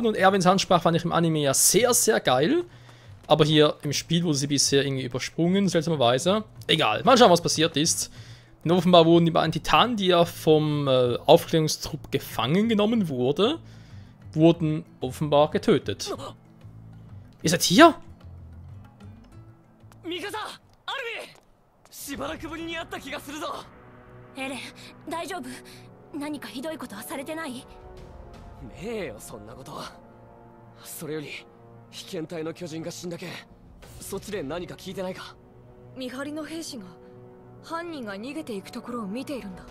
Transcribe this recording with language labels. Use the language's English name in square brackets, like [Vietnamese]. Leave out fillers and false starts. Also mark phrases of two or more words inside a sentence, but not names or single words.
[German] Und Erwins Ansprache fand ich im Anime ja sehr, sehr geil. Aber hier im Spiel wurde sie bisher irgendwie übersprungen, seltsamerweise. Egal, mal schauen, was passiert ist. Denn offenbar wurden die beiden Titanen, die ja vom Aufklärungstrupp gefangen genommen wurden offenbar getötet. Ihr seid hier? Mikasa! Armin! [Japanese] しばらくぶりに会った気がするぞ。エレン、大丈夫？何かひどいことはされてない？ねえよ、そんなこと。それより被験体の巨人が死んだけん、そっちで何か聞いてないか？見張りの兵士が犯人が逃げていくところを見ているんだ。